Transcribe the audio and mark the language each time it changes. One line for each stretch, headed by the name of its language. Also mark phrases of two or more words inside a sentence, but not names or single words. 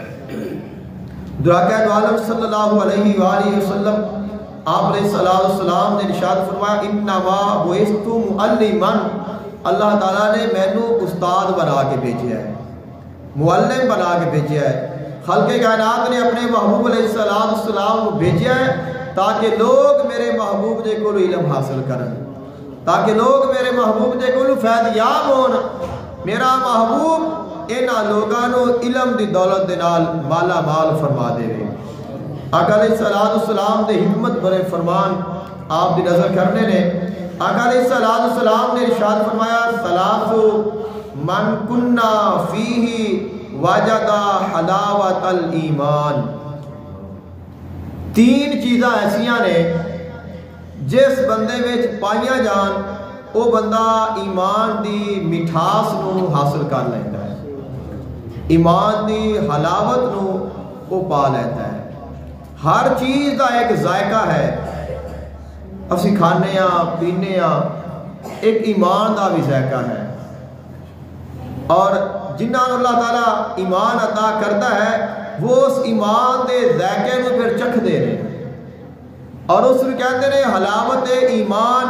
Urdu: دعا عالم صلی اللہ علیہ وآلہ وسلم آپ علیہ السلام نے ارشاد فرمایا
Arabic: انما بعثت معلما،
Urdu: اللہ تعالیٰ نے مینوں استاد بنا کے بھیجا ہے، معلم بنا کے بھیجا ہے۔ خالق کائنات نے اپنے محبوب علیہ السلام کو بھیجا ہے تاکہ لوگ
Punjabi: میرے محبوب دے کول
Urdu: علم حاصل کرن، تاکہ لوگ
Punjabi: میرے محبوب دے کول
Urdu: فیض یاب ہون۔
Punjabi: میرا محبوب انہاں لوگاں نو علم دی دولت دے نال مالا مال فرما دے۔
Urdu: آقا علیہ السلام دے حکمت بڑے فرمان آپ دی نظر کرنے نے آقا علیہ السلام نے ارشاد فرمایا
Arabic: ثلاث من کننا فیہ وجد حلاوت الایمان،
Punjabi: تین چیزاں ایسیاں نے جس بندے وچ پائیاں جان وہ بندہ ایمان دی مٹھاس نو حاصل کر لیتا ہے، ایمان دی حلاوت نو وہ پا لیتا ہے۔
Urdu: ہر چیز کا ایک ذائقہ ہے، اسی کھانے پینے، ایک ایمان کا بھی ذائقہ ہے، اور جنہاں اللہ تعالیٰ ایمان عطا کرتا ہے وہ اس ایمان دے ذائقے کو پھر چکھ دے رہے اور اس کو کہتے ہیں حلاوت ایمان۔